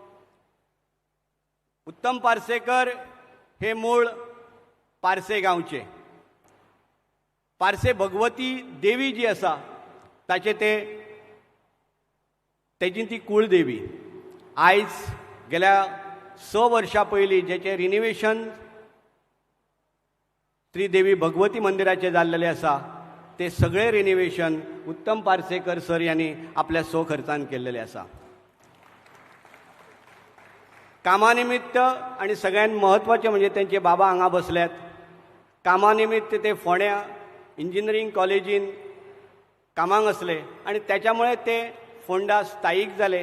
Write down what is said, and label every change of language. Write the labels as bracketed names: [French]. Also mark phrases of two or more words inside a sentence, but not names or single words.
[Konkani] उत्तम पार्सेकर हे मूळ पारसे गांवचे. पारसे भगवती देवी जी आसा ताचे तेजी ती कुळदेवी. आयज गेल्या 6 वर्सां पयलीं जेचें रिनिवेशन श्रीदेवी भगवती मंदिराचें जाल्लेलें आसा ते सगळे रिनिवेशन उत्तम पार्सेकर सर यांनी आपल्या खर्चान केल्लेले आसा. [Marathi] कामानिमित्त आणि सगळ्यात महत्त्वाचे म्हणजे त्यांचे बाबा हांगा बसल्यात. [Konkani] कामानिमित्त ते फोंड्या [English] engineering college [Konkani] कामाक असले आणि त्याच्यामुळे ते फोंडा स्थायीक जाले.